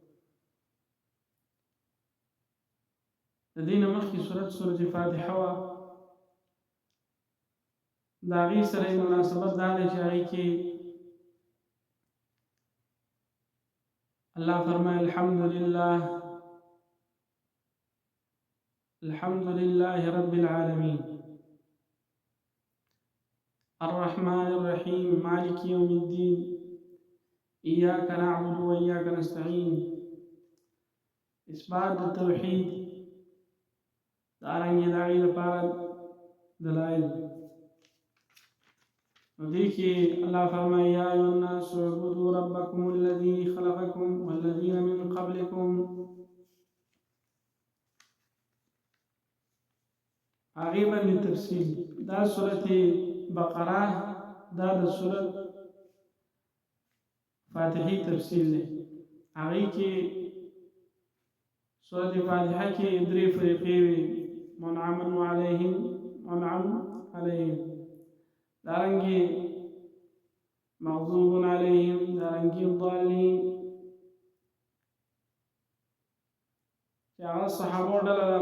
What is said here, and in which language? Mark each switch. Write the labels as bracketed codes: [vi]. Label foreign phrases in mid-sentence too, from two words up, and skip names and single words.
[ps] د دې نه مخکې سورت سورة فاتحه وه. د هغې سره یې مناسبت دا دی چې هغې کې الله فرمایي [ar] الحمد لله رب العالمين الرحمن الرحيم مالك يوم الدين إياك نعبد وإياك نستعين. إثبات التوحيد. [ps] دارنګې د هغې لپاره دلایل. نو دې کې الله فرمایي [ar] یا ایها الناس اعبدوا ربکم الذي خلقکم والذین من قبلکم. [ps] هغې باندې تفصیل. دا سورة بقره دا د سورة فاتحې تفصیل دی. هغې کې سورة فاتحه کې 3 فریقې وي، [ar] منعم علیهم، [ps] دارنګې [ar] مغضوب علیهم، [ps] دارنګې ضالین، چې هغه صحابو ډله ده.